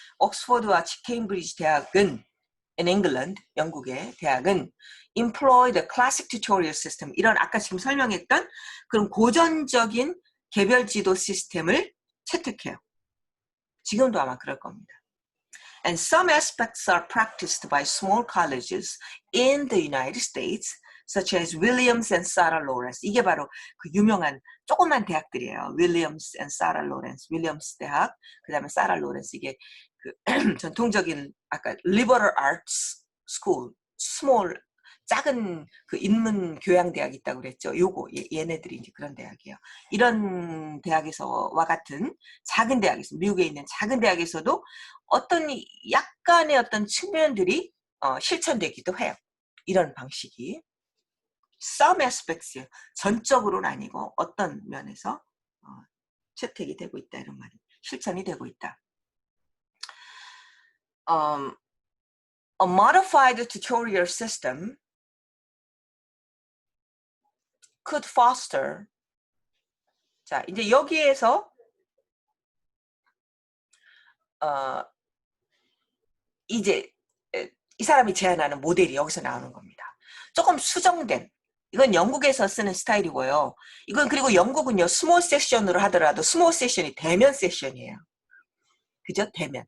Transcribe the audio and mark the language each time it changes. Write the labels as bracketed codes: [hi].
[ko] 옥스퍼드와 케임브리지 대학은 [en] in England, [ko] 영국의 대학은 [en] employ the classic tutorial system, [ko] 이런 아까 지금 설명했던 그런 고전적인 개별 지도 시스템을 채택해요. 지금도 아마 그럴 겁니다. [en] And some aspects are practiced by small colleges in the United States, such as Williams and Sarah Lawrence. [ko] 이게 바로 그 유명한 조그만 대학들이에요. [en] Williams and Sarah Lawrence. [ko] 윌리엄스 대학, 그 다음에 사라 로렌스. 이게 그 전통적인 아까 liberal arts school, small, 작은 그 인문 교양 대학이 있다고 그랬죠. 요거 얘네들이 이제 그런 대학이에요. 이런 대학에서와 같은 작은 대학에서, 미국에 있는 작은 대학에서도 어떤 약간의 어떤 측면들이 실천되기도 해요. 이런 방식이. [en] Some aspects, [ko] 전적으로는 아니고 어떤 면에서 채택이 되고 있다, 이런 말이 실천이 되고 있다. [en] A modified tutorial system could foster. [ko] 자, 이제 여기에서 이제 이 사람이 제안하는 모델이 여기서 나오는 겁니다. 조금 수정된, 이건 영국에서 쓰는 스타일이고요. 이건 그리고 영국은요, 스몰 세션으로 하더라도 스몰 세션이 대면 세션이에요. 그죠? 대면.